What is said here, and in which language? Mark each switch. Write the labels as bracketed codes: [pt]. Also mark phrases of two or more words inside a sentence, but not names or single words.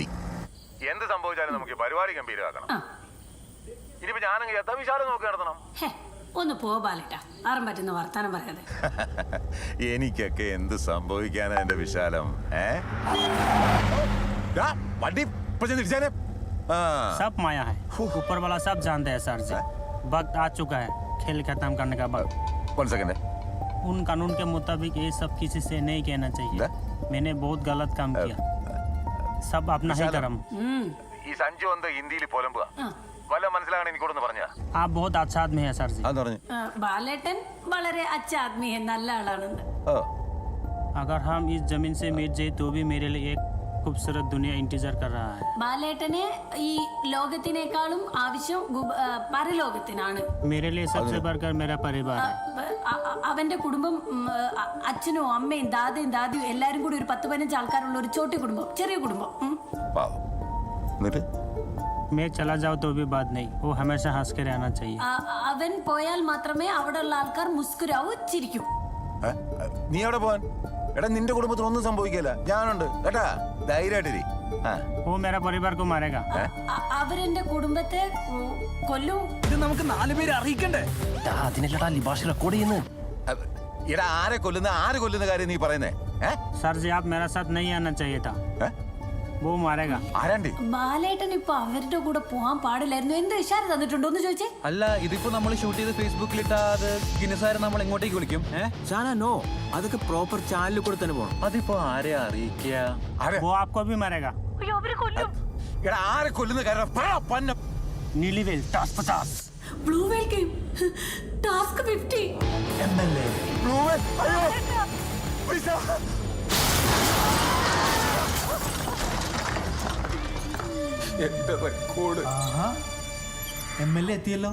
[ml] എന്ത് സംഭവിച്ചാലും നമുക്ക് പരിപാടി ഗംഭീരമാക്കണം. ഇനിയിപ്പോ ഞാനങ്ങ് വിശാലം നോക്കി നടത്തണം. ഒന്ന് പോ ബാലേട്ട, ആറും പറ്റുന്ന വർത്താനം പറയാതെ. എനിക്കൊക്കെ എന്ത് സംഭവിക്കാനാ എന്റെ വിശാലം? വണ്ടി തിരിച്ചാനേ. [hi] सब माया है, ऊपर वाला सब जानते हैं सर जी. वक्त आ चुका है खेल खत्म करने का वक्त. [en] one second. [hi] उन कानून के मुताबिक ये सब किसी से नहीं कहना चाहिए. मैंने बहुत गलत काम किया. सब अपना ही कर्म. [ml] ഈ സഞ്ജു എന്താ ഹിന്ദിയിൽ പോലമ്പുക? വല്ല മനസ്സിലാകണം എനിക്കൊന്ന് പറഞ്ഞ. [hi] आप बहुत अच्छा आदमी है सर जी. [ml] ബാലേട്ടൻ വളരെ [hi] अच्छा आदमी, [ml] നല്ല ആളാണെന്ന്. [hi] अगर हम इस जमीन से मिट जाए तो भी मेरे लिए एक खूबसूरत दुनिया इंतजार कर रहा है. [ml] ബാലേട്ടന് ഈ ലോകത്തിനേക്കാളും ആവശ്യം പരലോകത്തിനാണ്. [hi] मेरे लिए सबसे बढ़कर मेरा परिवार है. [ml] അവന്റെ കുടുംബം, അച്ഛനും അമ്മയും ദാദയും ദാദിയും എല്ലാരും കൂടി ഒരു 10-15 ആൾക്കാരുള്ള ഒരു ചോട്ടി കുടുംബം, ചെറിയ കുടുംബം. [hi] मैं चला जाऊँ तो भी बात नहीं, वो हमेशा हंस के रहना चाहिए. [ml] അവൻ പോയാൽ മാത്രമേ അവിടെയുള്ള ആൾക്കാർ മുസ്കുരാവൂ, ചിരിക്കും. നീ എവിടെ പോവാൻ? എടാ നിന്റെ കുടുംബത്തിന് ഒന്നും സംഭവിക്കില്ല, ഞാനുണ്ട് കേട്ടാ, ധൈര്യമായിട്ടിരി. [hi] वो मेरा परिवार को मारेगा. [ml] അവരെന്റെ കുടുംബത്തെ കൊല്ലും. ഇത് നമുക്ക് 4 പേരെ അറിയിക്കണ്ടേ? അതിനല്ലടാ ലിബാഷ് റെക്കോർഡ് ചെയ്യുന്നത്. എടാ ആരെ കൊല്ലുന്ന കാര്യം നീ പറയുന്നേ? [hi] सर जी आप मेरा साथ नहीं आना चाहिए था. वो मारेगा. [ml] ആരാണ്ടി? ബാലേട്ടൻ ഇപ്പൊ അവരുടെ കൂടെ പോകാൻ പാടില്ലായിരുന്നു. എന്ത് ഇഷാര തന്നിട്ടുണ്ടോ എന്ന് ചോദിച്ചേ. അല്ല, ഇതിപ്പോ നമ്മൾ ഷൂട്ട് ചെയ്ത് ഫേസ്ബുക്കിൽ ഇട്ടാ അത് ഗിന്നസാരെ നമ്മൾ എങ്ങോട്ടേക്ക് വിളിക്കും? നോ, അതൊക്കെ [en] proper channel [ml] കൂടെ തന്നെ പോകണം. അതിപ്പോ ആരെ അറിയിക്കുക? [hi] वो आपको भी मारेगा. [ml] എടാ ആരെ കൊല്ലുന്ന കാര്യം? [hi] नीली वेल टास्क 50. [en] Blue Whale game task [ml] 50. എന്റെ റെക്കോർഡ്. MLA എത്തിയല്ലോ.